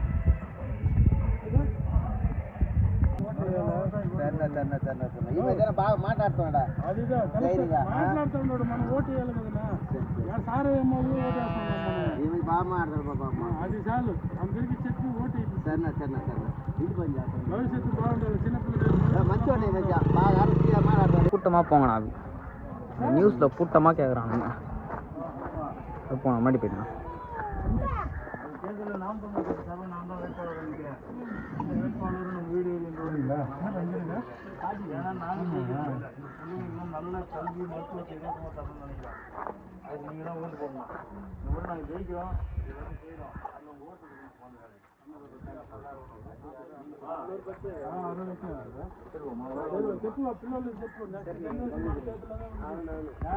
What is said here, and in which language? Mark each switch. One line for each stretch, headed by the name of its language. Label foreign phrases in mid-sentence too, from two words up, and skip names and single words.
Telugu: బాగా మాట్లాడుతున్నాడా మాట్లాడుతున్నాడు మనం ఓటు వేయాలి కదన్నా సార్ ఏమో బాగా మాట్లాడతాడు బాబా అది చాలు అందరికి చెప్పి ఓటు సరేనా సరేనా సరేనా ఇంటి పని చేస్తాను భవిష్యత్తు బాగుండాలి చిన్నపిల్లలు మంచిగా బాగా మాట్లాడతాడు
Tamil: கூட்டமாக போங்கண்ணா நியூஸில் கூட்டமாக கேட்குறாங்க போங்க மாட்டி போயிட்டேன் தேர்தலில் நாம் தமிழ் கட்சி நான் தான் வேட்பாளர் நினைக்கிறேன் வேட்பாளர் நம்ம வீடு ஏன்னா நானும் பிள்ளைங்களும் நல்ல கல்வி மருத்துவத்தை இலவசமாக தரணும்னு நினைக்கிறேன் அதுக்கு நீங்கள் தான் ஓட்டு போடணும் இந்த மாதிரி நாங்கள் ஜெயிக்கிறோம் எல்லாத்தையும் செய்கிறோம் அதில் ஓட்டு போங்க பிள்ளைகள்